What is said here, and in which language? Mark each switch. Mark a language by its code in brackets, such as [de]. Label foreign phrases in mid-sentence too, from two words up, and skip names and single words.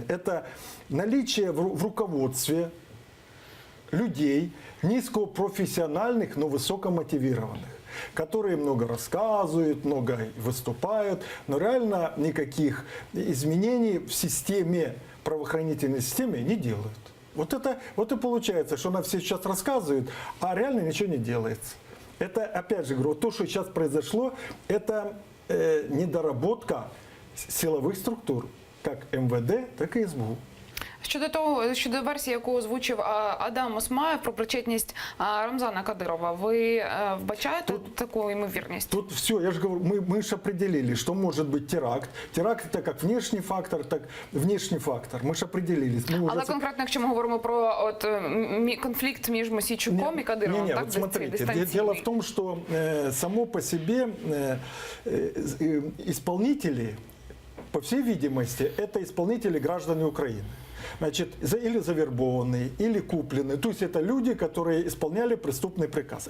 [ru] Это наличие в руководстве людей низкопрофессиональных, но высокомотивированных, которые много рассказывают, много выступают, но реально никаких изменений в системе, правоохранительной системе не делают. Вот и получается, что она все сейчас рассказывает, а реально ничего не делается. Это, опять же, говорю, то, что сейчас произошло, это недоработка [uk] силових структур, як МВД, так і СБУ. Щодо версії, яку озвучив Адам Осмаєв про причетність Рамзана Кадирова, ви вбачаєте таку ймовірність? [ru] Тут все, я же говорю, мы же определили, что может быть теракт. Теракт это как внешний фактор, так внешний фактор. Мы же определились. [uk] Але конкретно, якщо ми говоримо про конфлікт між Мосійчуком і Кадировим, так? [ru] Вот смотрите, дело в том, что само по себе исполнители по всей видимости, это исполнители граждане Украины. Значит, или завербованные, или купленные. То есть это люди, которые исполняли преступный приказ.